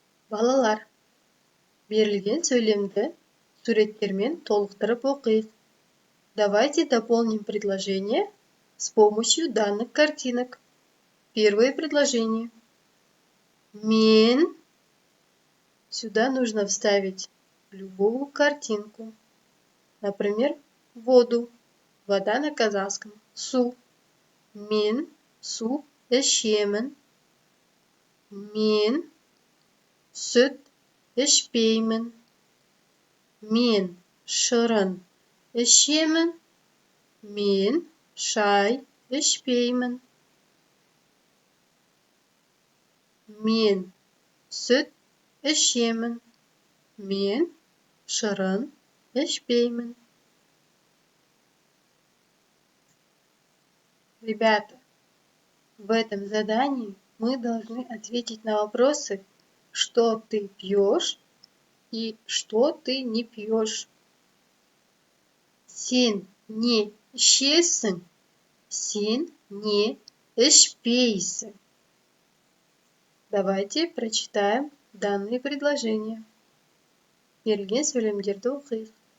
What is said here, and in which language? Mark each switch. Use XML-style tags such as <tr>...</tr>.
<kk>Балалар, берілген сөйлемді суреттермен толықтырып оқиық.</kk> <ru>Давайте дополним предложение с помощью данных картинок. Первое предложение. Мен. Сюда нужно вставить любую картинку. Например, воду. Вода на казахском. Су.</ru> <kk>Мен су ішемін. Мен сүт ішпеймін. Мен шырын ішемін. Мен шай ішпеймін. Мен сүт ішемін. Мен шырын ішпеймін.</kk> <ru>Ребята, в этом задании мы должны ответить на вопросы, что ты пьешь и что ты не пьешь.</ru> <kk>Сен не ішесің, сен не ішпейсің.</kk> <ru>Давайте прочитаем данные предложения.</ru> <kk>Берілген сөйлемдерді оқиық.</kk>